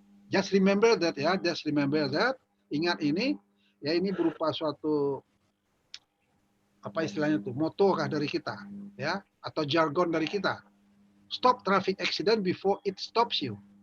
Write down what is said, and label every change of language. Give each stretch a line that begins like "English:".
English: Just remember that ya, just remember that.
Indonesian: Ingat ini, ya ini berupa suatu apa istilahnya itu, moto kah dari kita, ya, atau jargon dari kita.
English: Stop traffic accident before it stops you.